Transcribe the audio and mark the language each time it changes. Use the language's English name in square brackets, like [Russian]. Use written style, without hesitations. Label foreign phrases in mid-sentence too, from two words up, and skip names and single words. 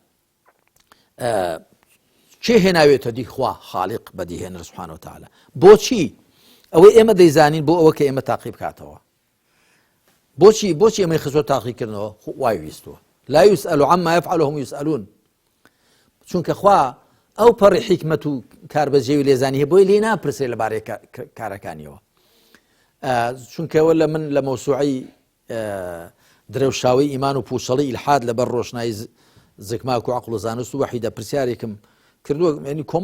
[Central Kurdish] چێ هێناوێتە دی خوا خاڵق بەدیهێنەر سوبحانەوە تەعالە بۆچی ئەوەی ئێمە دەیزانین بۆ ئەوە کە ئێمە تاقی بکاتەوە بۆچی ئێمەی خزۆ تاقیکردنەوە وای ویستووە [Arabic] لا يسأل عما يفعل وهم يسألون [Central Kurdish] چونکە خوا ئەو پەڕی حیکمەت و کاربەجێوی لێزانی هەیە بۆی لێ ناپرسێ لەبارەی کارەکانیەوە چونکەوە لە من لە مەوسوعەی درەوشاوی ئیمان و پوشەڵی ئیلحاد لەبەر ڕۆشنایی زکماک و عەقڵ و زانست و وەحیدە پرسیارێکم کردووە ینی کۆمەڵێک